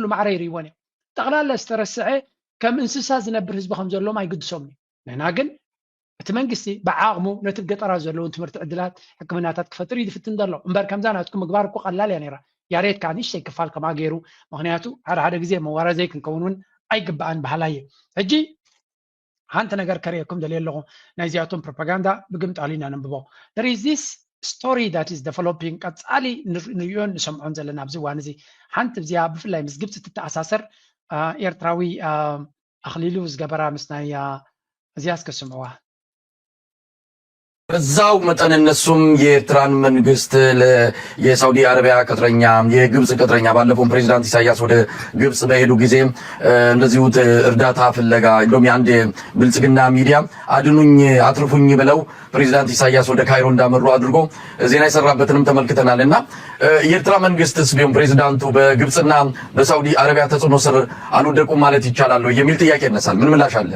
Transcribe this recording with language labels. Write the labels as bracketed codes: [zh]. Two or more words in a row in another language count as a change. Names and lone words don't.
[ti] ማዕረ ይርይዎን እዮም ጠቕላላ ዝተረስዐ ከም እንስሳ ዝነብር ህዝቢ ከም ዘለዎም ኣይግድሶምን ንሕና ግን እቲ መንግስቲ ብዓቕሙ ነቲ ገጠራት ዘለውን ትምህርቲ ዕድላት ሕክምናታት ክፈጥር ይድፍትን ዘሎ እምበር ከምዛ ናትኩም ምግባር እኮ ቀላል እያ ነይራ ያሬት ከዓ ንእሽተይ ክፋል ከማ ገይሩ ምክንያቱ ሓደ ግዜ መዋረዘይ ክንከውን እውን ኣይግባአን ባህላ እየ ሕጂ ሓንቲ ነገር ከርእየኩም ደልየ ኣለኹ ናይ ዚኣቶም ፕሮፓጋንዳ ብግምጣሉ ኢና ነንብቦ [en] there is this story that is developing [ti] ቀፃሊ ንሪዮን ንሰምዖን ዘለና ኣብዚ እዋን እዚ ሓንቲ እዚኣ ብፍላይ ምስ ግብፂ ትተኣሳሰር ኤርትራዊ ኣኽሊሉ ዝገበራ ምስ ናይ እዚያ እስከስምዕዋ [am] በዛው መጠን እነሱም የኤርትራን መንግስት የሳውዲ አረቢያ ቅጥረኛ የግብጽ ቅጥረኛ ባለፈው ፕሬዝዳንት ኢሳያስ ወደ ግብጽ በሄዱ ጊዜ እንደዚሁ እርዳታ ፍለጋ እንደውም የአንድ ብልጽግና ሚዲያ አድኑኝ አትርፉኝ ብለው ፕሬዝዳንት ኢሳያስ ወደ ካይሮ እንዳመሩ አድርጎ ዜና የሰራበትንም ተመልክተናልና የኤርትራ መንግስትስ ቢሆን ፕሬዝዳንቱ በግብጽና በሳውዲ አረቢያ ተጽዕኖ ስር አልወደቁም ማለት ይቻላል የሚል ጥያቄ ይነሳል። ምን ምላሽ አለ?